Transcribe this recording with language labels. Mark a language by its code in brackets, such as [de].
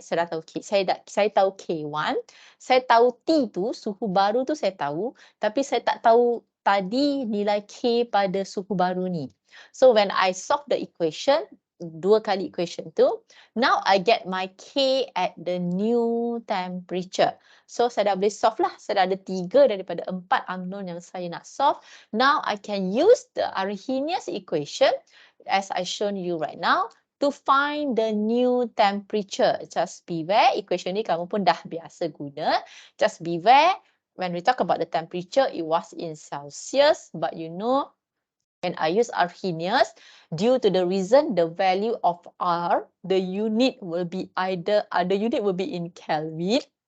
[ms] Saya dah tahu saya tahu K1, saya tahu T tu, suhu baru tu saya tahu, tapi saya tak tahu tadi nilai K pada suhu baru ni. [en] So when I solve the equation, [ms] 2 kali equation tu, [en] now I get my K at the new temperature. [ms] So saya dah boleh solve lah. Saya dah ada 3 daripada 4 unknown yang saya nak solve. [en] Now I can use the Arrhenius equation as I shown you right now to find the new temperature. Just beware, [ms] equation ni kamu pun dah biasa guna. [en] Just beware, when we talk about the temperature, it was in Celsius, but you know, when I use Arrhenius, due to the reason the value of R, the unit will be in Kelvin.